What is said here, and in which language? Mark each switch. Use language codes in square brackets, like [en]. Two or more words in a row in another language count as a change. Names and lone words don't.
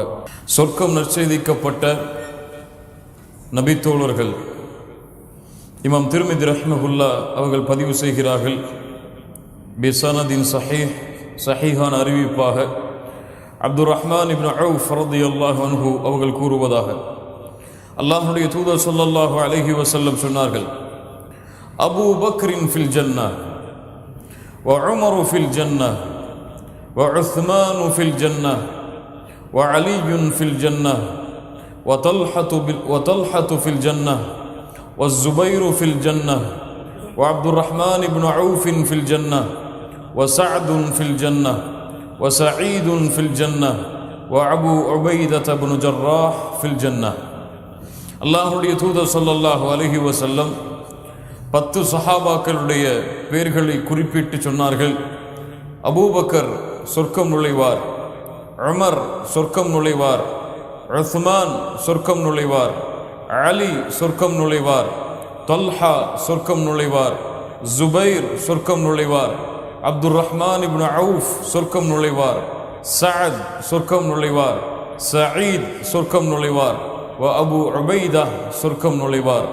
[ta] சொர்க்கம் நற்செய்திக்கப்பட்ட நபித்தோழர்கள் இமாம் திர்மிதி ரஹ்மஹுல்லா அவர்கள் பதிவு செய்கிறார்கள். பிசனதின் சஹீஹான அறிவிப்பாக அப்துர் ரஹ்மான் இப்னு அவுஃப் [ar] رضي الله عنه [ta] அவர்கள் கூறுவதாக, அல்லாஹ்வுடைய தூதர் [ar] صلى الله عليه وسلم [ta] சொன்னார்கள், [ar] أبو بكر في الجنة وعمر في الجنة وعثمان في الجنة وعلي في الجنة وطلحة في الجنة والزبير في الجنة وعبد الرحمن بن عوف في الجنة وسعد في الجنة وسعيد في الجنة وأبو عبيدة بن جراح في الجنة. الله يتوضى صلى الله عليه وسلم [ta] 10 சஹாபாக்களுடைய பெயர்களை குறிப்பிட்டு சொன்னார்கள். அபூபக்கர் சொர்க்கம் நுழைவார், உமர் சொர்க்கம் நுழைவார், உஸ்மான் சொர்க்கம் நுழைவார், அலி சொர்க்கம் நுழைவார், தல்ஹா சொர்க்கம் நுழைவார், ஜுபைர் சொர்க்கம் நுழைவார், அப்துர் ரஹ்மான் இப்னு அவுஃப் சொர்க்கம் நுழைவார், சஅத் சொர்க்கம் நுழைவார், சயீத் சொர்க்கம் நுழைவார், அபு உபைதா சொர்க்கம் நுழைவார்.